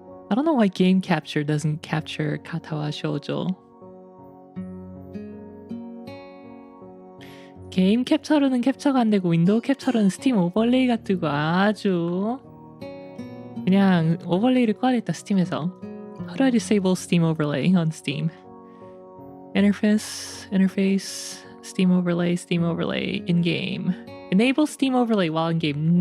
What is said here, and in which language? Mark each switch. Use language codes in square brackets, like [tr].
[en] I don't know why game capture doesn't capture Katawa Shoujo. [ko] 게임 캡처로는 캡처가 안 되고 윈도우 캡처로는 스팀 오버레이가 뜨고 아주 그냥 오버레이를 꺼야겠다 스팀에서. [en] How do I disable Steam overlay on Steam? Interface, Steam overlay, in-game. Enable Steam overlay while in-game.